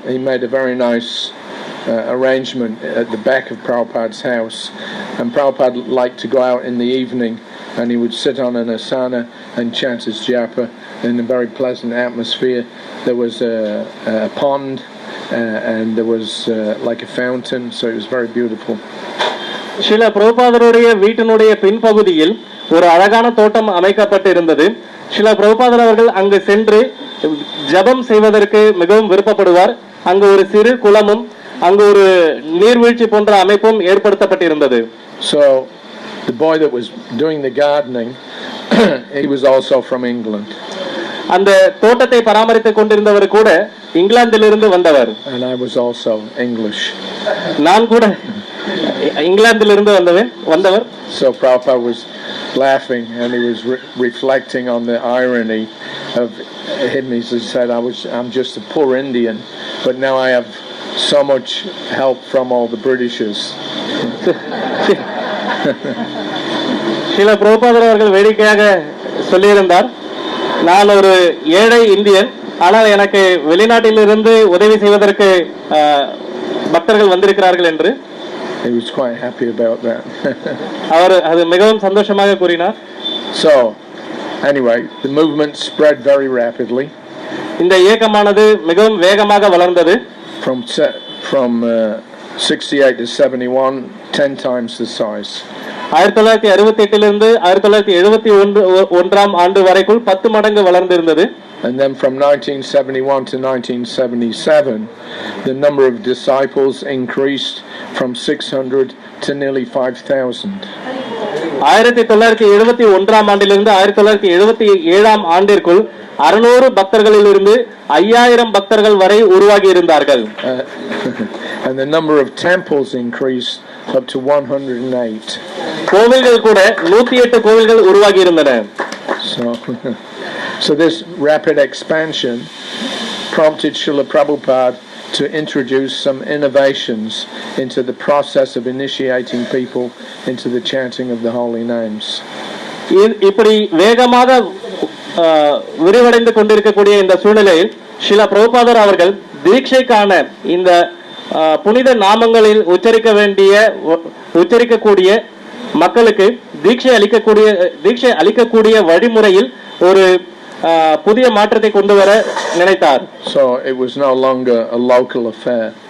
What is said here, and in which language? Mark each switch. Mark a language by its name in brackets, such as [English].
[English] He made a very nice arrangement at the back of Prabhupada's house, and Prabhupada liked to go out in the evening and he would sit on an asana and chant his japa in a very pleasant atmosphere. There was a pond and there was like a fountain, so it was very beautiful. [Tamil] Srila பிரபுபாதருடைய வீட்டினுடைய பின்பகுதியில் ஒரு அழகான தோட்டம் அமைக்கப்பட்டு இருந்தது. ஸ்ரீல பிரபுபாதர் அவர்கள் அங்கு சென்று ஜபம் செய்வதற்கு மிகவும் விருப்பப்படுவார். அங்கு ஒரு சிறு குளமும் அங்கு ஒரு நீர்வீழ்ச்சி போன்ற அமைப்பும் ஏற்படுத்தப்பட்டிருந்தது. [English] So the boy that was doing the gardening, he was also from England. [Tamil] அந்த தோட்டத்தை பராமரித்துக் கொண்டிருந்தவர் கூட இங்கிலாந்திலிருந்து வந்தவர். [English] And I was also English. [Tamil] நான் கூட இங்கிலாந்திலிருந்து வந்தவர். [English] So Prabhupada was laughing and he was reflecting on the irony of him. He said, I'm just a poor Indian, but now I have so much help from all the Britishers. [Tamil] Srila பிரபுபாதர் அவர்கள் வேடிக்கையாக சொல்லியிருந்தார், நான் ஒரு ஏழை Indian, ஆனால் எனக்கு வெளிநாட்டிலிருந்து உதவி செய்வதற்கு பக்தர்கள் வந்திருக்கிறார்கள் என்று. [English] He was quite happy about that. [Tamil] அவர் அது மிகவும் சந்தோஷமாக கூறினார். [English] So anyway, the movement spread very rapidly. [Tamil] இந்த இயக்கமானது மிகவும் வேகமாக வளர்ந்தது. [English] From 68 to 71, 10 times the size. [Tamil] 1968 1971 ஆண்டு வரைக்குள் 10 மடங்கு வளர்ந்திருந்தது. [English] And then from 1971 to 1977, the number of disciples increased from 600 to nearly 5,000. [Tamil] 1971 ஆண்டிலிருந்து 1977 ஆண்டிற்குள் 600 பக்தர்களிலிருந்து 5000 பக்தர்கள் வரை உருவாகி இருந்தார்கள். [English] And the number of temples increased up to 108. [Tamil] கோவில்கள் கூட 108 கோவில்கள் உருவாகி இருந்தன. [English] So this rapid expansion prompted Srila Prabhupada to introduce some innovations into the process of initiating people into the chanting of the holy names. [Tamil] இப்படி வேகமாக விரிவடைந்து கொண்டிருக்கக்கூடிய இந்த சூழ்நிலையில் ஸ்ரீல பிரபுபாதர் அவர்கள் தீட்சைக்கான இந்த புனித நாமங்களில் உச்சரிக்கக்கூடிய மக்களுக்கு தீட்சை அளிக்கக்கூடிய வழிமுறையில் ஒரு புதிய மாற்றத்தை கொண்டு வர நினைத்தார். [English] So it was no longer a local affair.